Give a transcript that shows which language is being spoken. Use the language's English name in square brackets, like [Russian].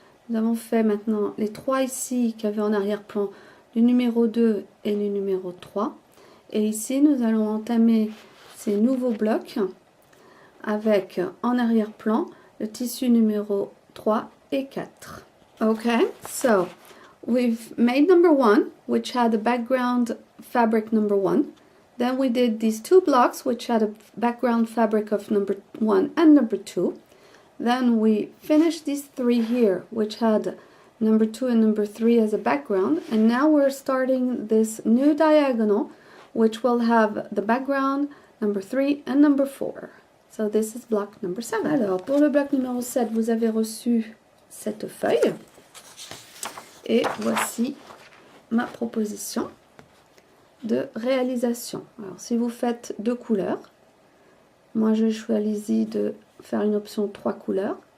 [French] Nous avons fait maintenant les 3 ici qui avaient en arrière-plan le numéro 2 et le numéro 3. Et ici, nous allons entamer ces nouveaux blocs avec en arrière-plan le tissu numéro 3 et 4. [English] Okay, so we've made number 1, which had a background fabric number 1. Then we did these two blocks, which had a background fabric of number 1 and number 2. Then we finished these 3 here, which had number 2 and number 3 as a background. And now we're starting this new diagonal, which will have the background, number 3 and number 4. So this is block number 7. [French] Alors, pour le bloc numéro 7, vous avez reçu cette feuille. Et voici ma proposition de réalisation. Alors, si vous faites 2 couleurs, moi je choisis de faire une option 3 couleurs.